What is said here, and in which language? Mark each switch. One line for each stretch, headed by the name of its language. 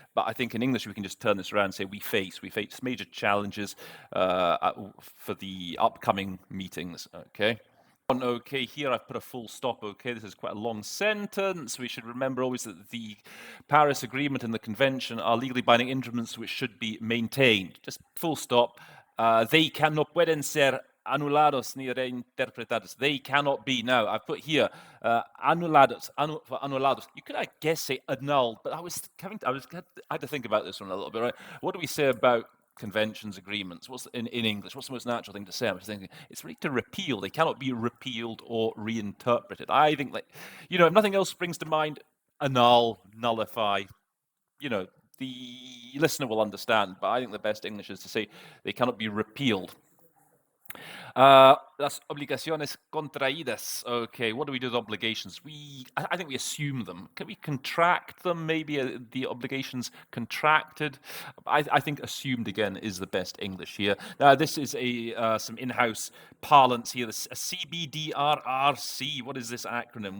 English: But I think in English we can just turn this around and say we face major challenges for the upcoming meetings, okay? Okay, here I've put a full stop, okay? This is quite a long sentence. We should remember always that the Paris Agreement and the Convention are legally binding instruments which should be maintained. Just full stop. They
Spanish: no pueden ser anulados ni reinterpretados.
English: They cannot be. Now, I've put here anulados. You could, I guess, say annulled, but I had to think about this one a little bit, right? What do we say about conventions, agreements. What's in English? What's the most natural thing to say? I was thinking it's really to repeal. They cannot be repealed or reinterpreted. I think that, if nothing else springs to mind, annul, nullify. The listener will understand, but I think the best English is to say they cannot be repealed.
Spanish: Las obligaciones contraídas.
English: Okay, what do we do with obligations? I think we assume them. Can we contract them? Maybe the obligations contracted. I think assumed again is the best English here. This is some in-house parlance here. A CBDRRC. What is this acronym?